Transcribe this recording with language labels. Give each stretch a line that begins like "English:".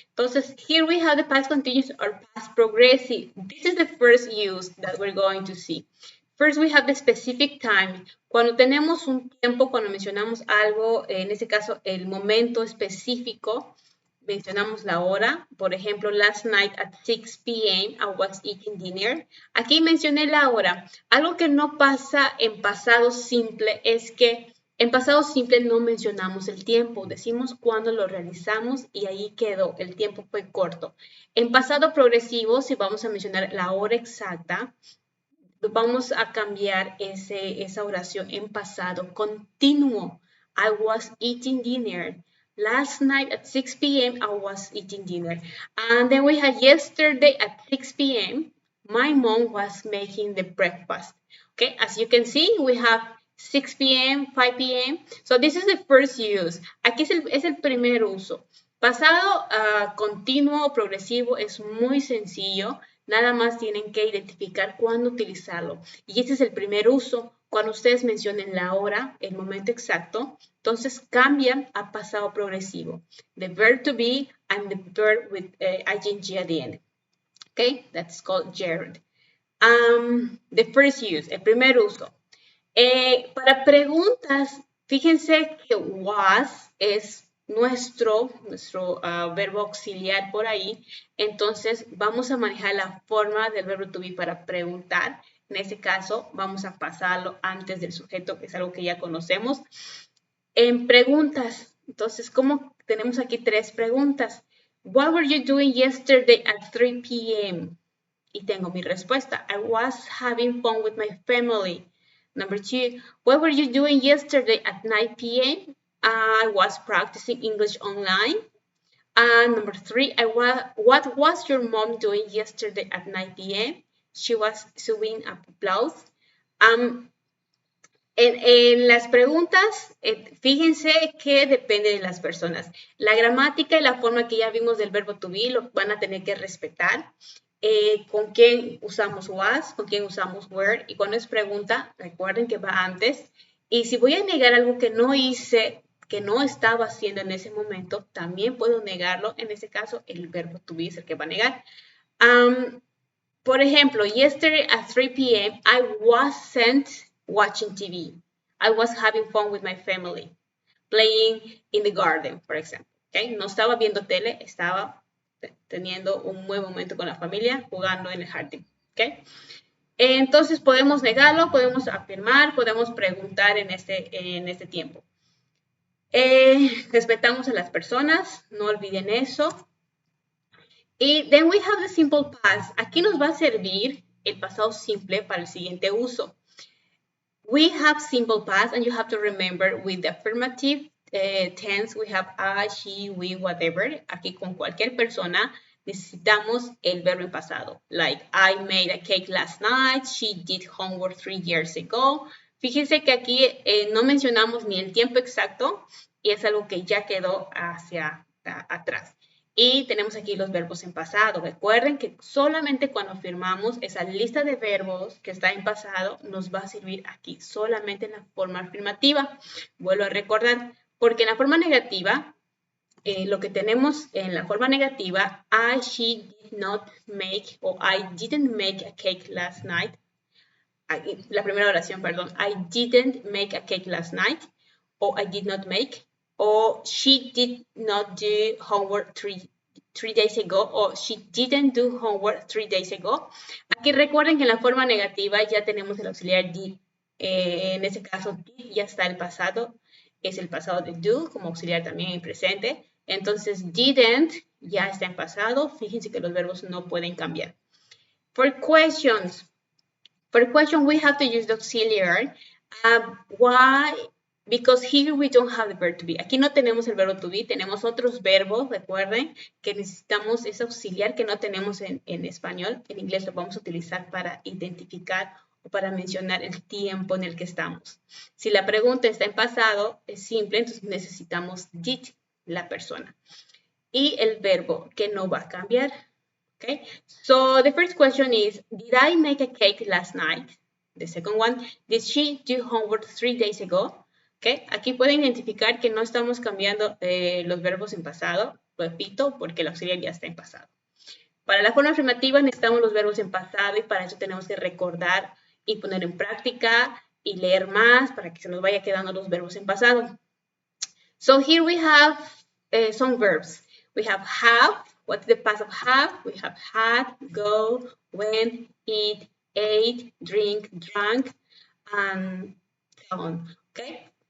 English: Entonces, here we have the past continuous or past progressive. This is the first use that we're going to see. First, we have the specific time.
Spanish: Cuando tenemos un tiempo, cuando mencionamos algo, en este caso, el momento específico, mencionamos la hora. Por ejemplo,
English: last night at 6 p.m. I was eating dinner.
Spanish: Aquí mencioné la hora. Algo que no pasa en pasado simple es que en pasado simple no mencionamos el tiempo. Decimos cuándo lo realizamos y ahí quedó. El tiempo fue corto. En pasado progresivo, si vamos a mencionar la hora exacta, vamos a cambiar esa oración en pasado continuo.
English: I was eating dinner. Last night at 6 p.m. I was eating dinner. And then we had yesterday at 6 p.m. My mom was making the breakfast. Okay, as you can see, we have 6 p.m., 5 p.m. So this is the first use.
Spanish: Aquí es el primer uso. Pasado continuo o progresivo es muy sencillo. Nada más tienen que identificar cuándo utilizarlo. Y este es el primer uso. Cuando ustedes mencionen la hora, el momento exacto, entonces cambian a pasado progresivo.
English: The verb to be and the verb with ing at the end. Okay, that's called gerund. The first use,
Spanish: el primer uso. Para preguntas, fíjense que was es nuestro verbo auxiliar por ahí. Entonces, vamos a manejar la forma del verbo to be para preguntar. En este caso, vamos a pasarlo antes del sujeto, que es algo que ya conocemos. En preguntas, entonces, ¿cómo tenemos aquí tres preguntas?
English: What were you doing yesterday at 3 p.m.?
Spanish: Y tengo mi respuesta.
English: I was having fun with my family. Number two, what were you doing yesterday at 9 p.m.? I was practicing English online. And number 3, what was your mom doing yesterday at 9 p.m.? She was sewing a blouse.
Spanish: En las preguntas, fíjense que depende de las personas. La gramática y la forma que ya vimos del verbo to be lo van a tener que respetar. Con quién usamos was, con quién usamos were. Y cuando es pregunta, recuerden que va antes. Y si voy a negar algo que no hice, que no estaba haciendo en ese momento, también puedo negarlo. En ese caso, el verbo to be es el que va a negar. Por ejemplo,
English: yesterday at 3 p.m., I wasn't watching TV. I was having fun with my family, playing in the garden,
Spanish: por ejemplo. ¿Okay? No estaba viendo tele, estaba teniendo un buen momento con la familia, jugando en el jardín. ¿Okay? Entonces, podemos negarlo, podemos afirmar, podemos preguntar en este tiempo. Respetamos a las personas, no olviden eso.
English: Y then we have the simple past.
Spanish: Aquí nos va a servir el pasado simple para el siguiente uso.
English: We have simple past, and you have to remember with the affirmative tense, we have I, she, we, whatever.
Spanish: Aquí con cualquier persona necesitamos el verbo en pasado.
English: Like, I made a cake last night. She did homework 3 years ago.
Spanish: Fíjense que aquí no mencionamos ni el tiempo exacto y es algo que ya quedó hacia atrás. Y tenemos aquí los verbos en pasado. Recuerden que solamente cuando afirmamos esa lista de verbos que está en pasado nos va a servir aquí, solamente en la forma afirmativa. Vuelvo a recordar, porque en la forma negativa, lo que tenemos en la forma negativa,
English: I, she did not make,
Spanish: o
English: I didn't make a cake last night.
Spanish: La primera oración, perdón.
English: I didn't make a cake last night, o I did not make. O she did not do homework three days ago, o she didn't do homework 3 days ago.
Spanish: Aquí recuerden que en la forma negativa ya tenemos el auxiliar did. En ese caso, did ya está el pasado, es el pasado de do, como auxiliar también en presente. Entonces, didn't ya está en pasado. Fíjense que los verbos no pueden cambiar.
English: For question, we have to use the auxiliary. Why? Because here we don't have the verb to be.
Spanish: Aquí no tenemos el verbo to be, tenemos otros verbos, recuerden, que necesitamos ese auxiliar que no tenemos en español. En inglés lo vamos a utilizar para identificar o para mencionar el tiempo en el que estamos. Si la pregunta está en pasado, es simple, entonces necesitamos did, la persona. Y el verbo que no va a cambiar. Okay?
English: So the first question is, did I make a cake last night? The second one, did she do homework 3 days ago? Okay.
Spanish: Aquí pueden identificar que no estamos cambiando los verbos en pasado, repito, porque el auxiliar ya está en pasado. Para la forma afirmativa necesitamos los verbos en pasado y para eso tenemos que recordar y poner en práctica y leer más para que se nos vaya quedando los verbos en pasado.
English: So here we have some verbs. We have have. What's the past of have? We have had, go, went, eat, ate, drink, drank, and so on. Okay.